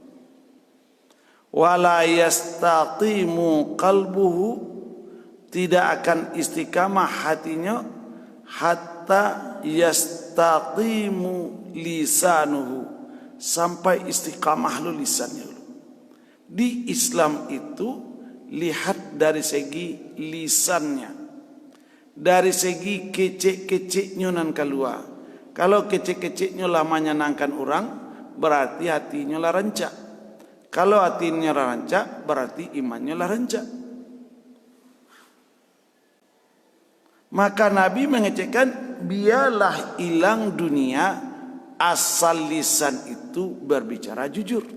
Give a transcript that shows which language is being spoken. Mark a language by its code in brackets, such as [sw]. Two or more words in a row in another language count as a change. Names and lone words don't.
[ar] ولا يستقيم قلبه, [id] tidak akan istiqamah hatinya [ar] حتى يستقيم لسانه, [id] sampai istiqamah lu lisannya dulu. Di Islam itu lihat dari segi lisannya, dari segi kecek-keceknya nan keluar. Kalau kecek-keceknya lah menyenangkan orang, berarti hatinya lah rancak. Kalau hatinya lah rancak, berarti imannya lah rancak. Maka Nabi mengecekkan, biarlah hilang dunia asal lisan itu berbicara jujur.